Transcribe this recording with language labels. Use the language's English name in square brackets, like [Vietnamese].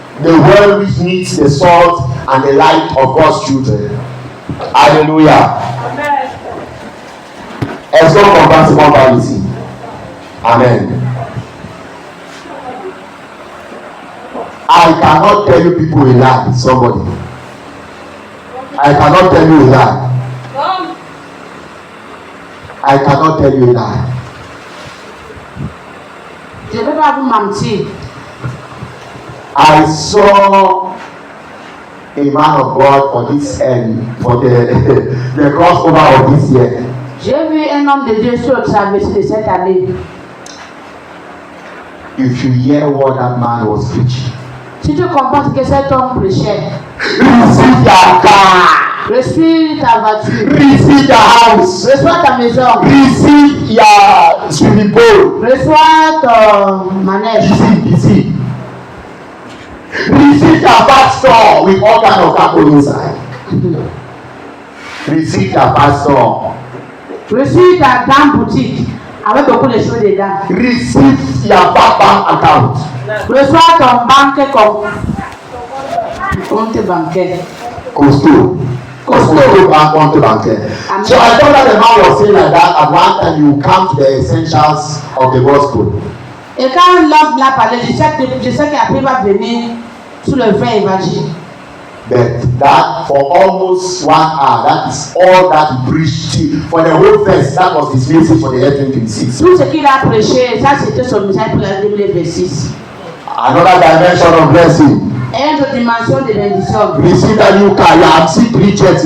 [English] The world which needs the salt and the light of God's children. Hallelujah. Amen. [French] Est-ce qu'on comprend ce qu'on parle ici? [English] Amen. I cannot tell you people a lie, somebody. I cannot tell you a lie. I cannot tell you a lie. [French] Je ne peux pas vous mentir. [English] I saw a man of God for this for the crossover of this year. [French] J'ai vu un homme de Dieu sur le traversée de cette année. [English] If you hear what that man was preaching, [French] Si tu comprends ce que cet homme prêchait, [English] receive your car, [French] reçois ta voiture, [English] receive your house, [French] reçois ta maison, [English] receive your swimming pool, [French] reçois ton manège, [English] receive your pastor with all kind of people inside. Receive your pastor. [French] reçois ta grande boutique avec beaucoup de choses dedans. [English] Receive your bank account. [French] Reçois ton compte bancaire. Costaud compte bancaire. [English] So I thought that the man was saying like that at one time you come to the essentials of the gospel. [French] Et quand l'homme l'a parlé, je sais qu'après va venir sur le vrai évangile. [English] But that for almost 1 hour, that is all that he preached. For the whole verse, that was his message for the year 2026. [French] Tout ce qu'il a prêché, ça c'était son message pour l'année 2026. [English] Another dimension of blessing. [French] Et une autre dimension de bénédiction. [English] Receive a new car. You have received 3 jets.